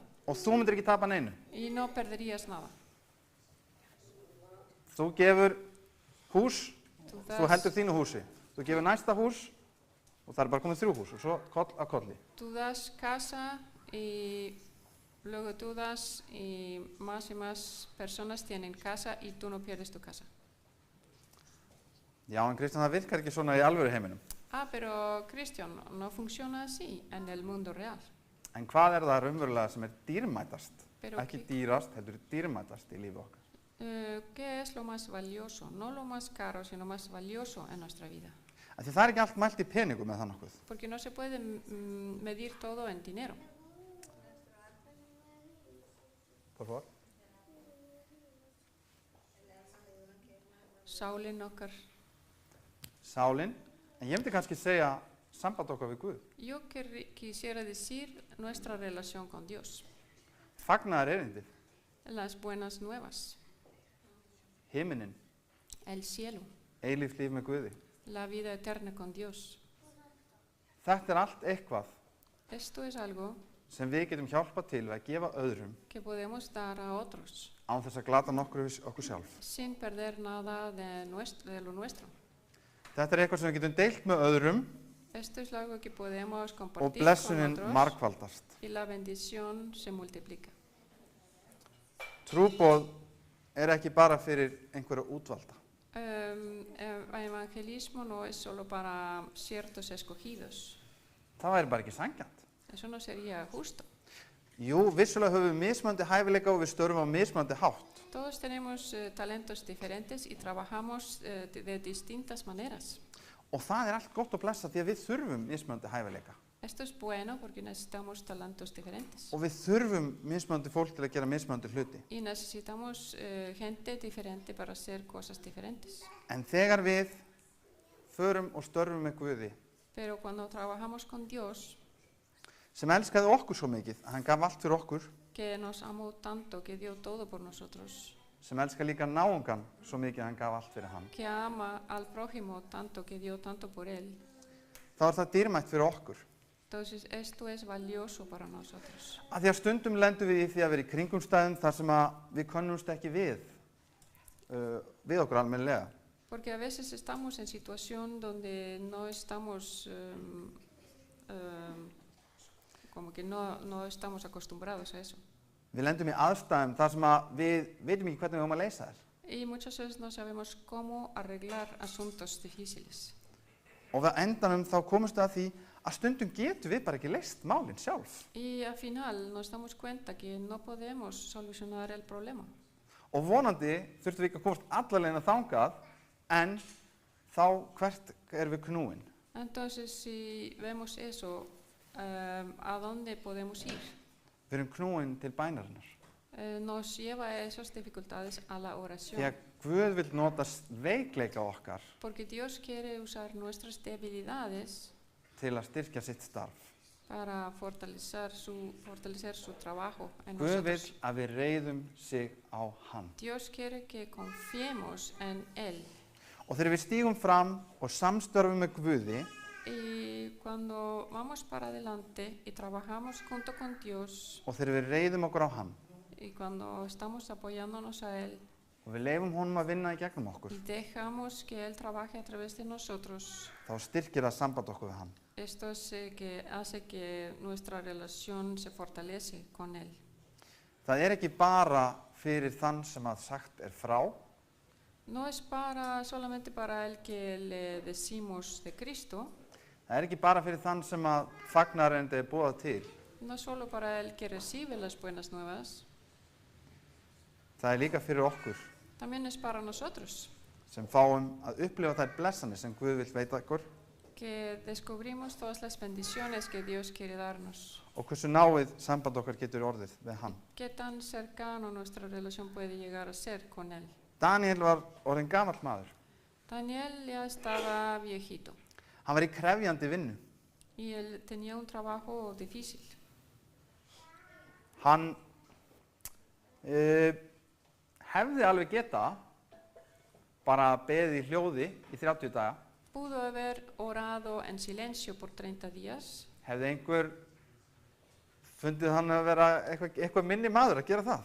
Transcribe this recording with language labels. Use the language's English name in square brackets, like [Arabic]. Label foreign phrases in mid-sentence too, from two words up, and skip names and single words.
[Icelandic] og þú myndir ekki tapa neinu? [Spanish] y no perderías nada? [Icelandic] Þú gefur hús, Tú þú heldur þínu húsi. Þú gefur næsta hús og það bara komið 3 hús og svo koll að kolli. [Spanish] Tú das casa y luego tú das y más personas tienen casa y tú no pierdes tu casa. [Icelandic] Já, en Kristján, það virkar ekki svona í alvöru heiminum. [Spanish] Pero Cristian, no funciona así en el mundo real. [Icelandic] En hvað er það raunverulega sem er dýrmætast? Pero Ekki dýrast, heldur dýrmætast í lífi okkar. [Spanish] ¿qué es lo más valioso? No lo más caro, sino más valioso en nuestra vida. [Icelandic] Af því það er ekki allt mælt í peningum með það nokkuð. [Spanish] Porque no se puede medir todo en dinero. Por favor. [Icelandic] Sálin okkar. Sálin, en ég myndi kannski segja samband okkar við Guð. [Spanish] Yo quisiera decir nuestra relación con Dios. [Icelandic] Fagnaðar erindið, [Spanish] Las buenas nuevas. [Icelandic] himinin, [Spanish] El cielo. [Icelandic] eilíft líf með Guði. [Spanish] La vida eterna con Dios. [Icelandic] Þetta er allt eitthvað [Spanish] Esto es algo [Icelandic] sem við getum hjálpað til við að gefa öðrum [Spanish] que podemos dar a otros [Icelandic] án þess að glata okkur sjálf. [Spanish] sin perder nada de lo nuestro. [Icelandic] Þetta er eitthvað sem við getum deilt með öðrum [Spanish] Esto es algo que podemos og compartir con blessunin otros margfaldast. y la bendición se multiplica. [Icelandic] Trúboð er ekki bara fyrir einhverja útvalda. [Spanish] Evangelismo no es solo para ciertos escogidos. [Icelandic] Það væri bara ekki sanngjarnt. [Spanish] Eso no sería justo. [Icelandic] Jú, vissulega höfum við mismunandi hæfileika og við störfum á mismunandi hátt. [Spanish] Todos tenemos talentos diferentes y trabajamos de distintas maneras. [Icelandic] Og það er allt gott og blessa því að við þurfum mismunandi hæfileika. [Spanish] Esto es bueno porque necesitamos talentos diferentes. [Icelandic] Og við þurfum mismunandi fólk til að gera mismunandi hluti. [Spanish] Y necesitamos gente diferente para hacer cosas diferentes. [Icelandic] En þegar við förum og störfum með Guði, [Spanish] Pero cuando trabajamos con Dios, [Icelandic] sem elskaði okkur svo mikið, að hann gaf allt fyrir okkur, [Spanish] que nos amó tanto, que dio todo por nosotros, [Icelandic] sem elskaði líka náungan svo mikið að hann gaf allt fyrir hann, [Spanish] que ama al prójimo tanto, que dio tanto por él, [Icelandic] þá er það dýrmætt fyrir okkur. [Spanish] entonces esto es valioso para nosotros. [Icelandic] Af því að stundum lendum við í því að vera í kringumstæðum þar sem að við könnumst ekki við okkur almennilega. [Spanish] Porque a veces estamos en situación donde no estamos, como que no estamos acostumbrados a eso. [Icelandic] Við lendum í aðstæðum þar sem að við veitum ekki hvernig við höfum að leysa þær. [Spanish] Y muchas veces no sabemos cómo arreglar asuntos difíciles. [Icelandic] Og við endanum þá komumst við að því að stundum getum við bara ekki leyst málin sjálf. [Spanish] Y al final nos damos cuenta que no podemos solucionar el problema. [Icelandic] Og vonandi þurftum við ekki að komast allalegina þangað, en þá hvert erum við knúin? [Spanish] Entonces, si vemos eso, ¿a dónde podemos ir? [Icelandic] Við erum knúin til bænarinnar. [Spanish] Nos lleva a esas dificultades a la [Icelandic] Því [Spanish] oración. [Icelandic] að Guð vil nota veikleika okkar [Spanish] Porque Dios quiere usar nuestras debilidades [Icelandic] til að styrkja sitt starf. [Spanish] para fortalecer su trabajo en [Icelandic] Guð vil nosotros. að við reiðum sig á hann. [Spanish] Dios quiere que confiemos en Él. [Icelandic] Og þegar við stígum fram og samstörfum með Guði, [Spanish] Y cuando vamos para adelante y trabajamos junto con Dios, [Icelandic] og þegar við reiðum okkur á hann, [Spanish] y cuando estamos apoyándonos a Él, [Icelandic] og við leifum honum að vinna í gegnum okkur, [Spanish] y dejamos que Él trabaje a través de nosotros, [Icelandic] þá styrkir það samband okkur við hann. [Spanish] esto es que hace que nuestra relación se fortalece con Él. [Icelandic] Það er ekki bara fyrir þann sem að sagt er frá, [Spanish] No es solamente para el que le decimos de Cristo, [Icelandic] það er ekki bara fyrir þann sem að fagnarendi er boðað til. [Spanish] no solo para el que recibe las buenas nuevas, [Icelandic] Það er líka fyrir okkur [Spanish] también es para nosotros, [Icelandic] sem fáum að upplifa þær blessanir sem Guð vill veita okkur [Spanish] que descubrimos todas las bendiciones que Dios quiere darnos. [Icelandic] og hversu náið samband okkar getur orðið við hann. [Spanish] ¿Qué tan cercano nuestra relación puede llegar a ser con Él? [Icelandic] Daniel var orðinn gamall maður. [Spanish] Daniel ya estaba viejito [Icelandic] Hann var í krefjandi vinnu. [Spanish] y él tenía un trabajo difícil. [Icelandic] Hann hefði alveg geta bara beðið í hljóði í 30 daga. [Spanish] Pudo haber orado en silencio por 30 días. [Icelandic] Hefði einhver fundið hann að vera eitthvað minni maður að gera það?